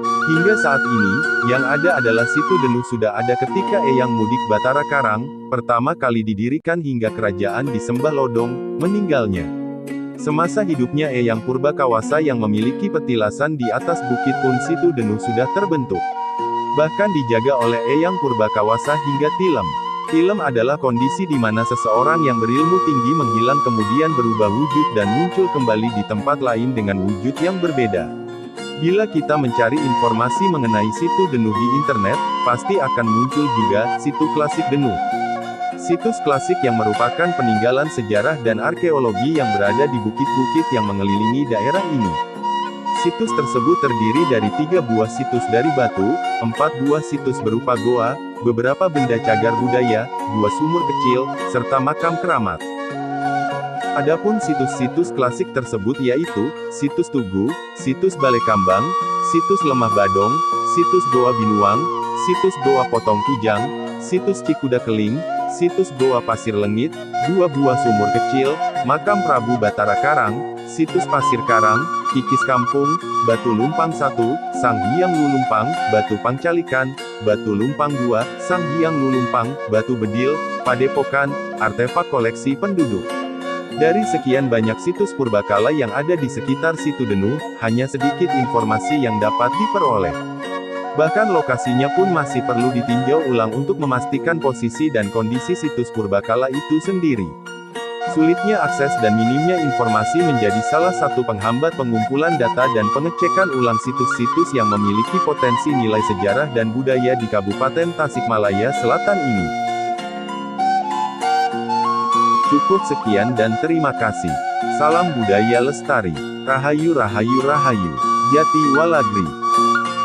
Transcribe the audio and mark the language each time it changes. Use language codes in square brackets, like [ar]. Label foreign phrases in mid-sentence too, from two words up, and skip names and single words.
[id] Hingga saat ini, yang ada adalah situ Denu sudah ada ketika Eyang Mudik Batara Karang, pertama kali didirikan hingga kerajaan disembah Lodong, meninggalnya. Semasa hidupnya Eyang Purbakawasa yang memiliki petilasan di atas bukit pun situ Denu sudah terbentuk. Bahkan dijaga oleh Eyang Purbakawasa hingga tilem. Tilem adalah kondisi di mana seseorang yang berilmu tinggi menghilang kemudian berubah wujud dan muncul kembali di tempat lain dengan wujud yang berbeda. Bila kita mencari informasi mengenai situ Denu di internet, pasti akan muncul juga situ klasik Denu. Situs klasik yang merupakan peninggalan sejarah dan arkeologi yang berada di bukit-bukit yang mengelilingi daerah ini. Situs tersebut terdiri dari 3 buah situs dari batu, 4 buah situs berupa goa, beberapa benda cagar budaya, 2 sumur kecil, serta makam keramat. Adapun situs-situs klasik tersebut yaitu, situs Tugu, situs Balekambang, situs Lemah Badong, situs Goa Binuang, situs Goa Potong Kujang, situs Cikuda Keling, situs Goa Pasir Lengit, 2 buah sumur kecil, makam Prabu Batara Karang, situs Pasir Karang, Kikis Kampung, Batu Lumpang 1, Sang Hyang Lulumpang, Batu Pangcalikan, Batu Lumpang 2, Sang Hyang Lulumpang, Batu Bedil, Padepokan, artefak koleksi penduduk. Dari sekian banyak situs purbakala yang ada di sekitar situ Denu, hanya sedikit informasi yang dapat diperoleh. Bahkan lokasinya pun masih perlu ditinjau ulang untuk memastikan posisi dan kondisi situs purbakala itu sendiri. Sulitnya akses dan minimnya informasi menjadi salah satu penghambat pengumpulan data dan pengecekan ulang situs-situs yang memiliki potensi nilai sejarah dan budaya di Kabupaten Tasikmalaya Selatan ini. Cukup sekian dan terima kasih. Salam budaya lestari. Rahayu Rahayu Rahayu. Jati Walagri.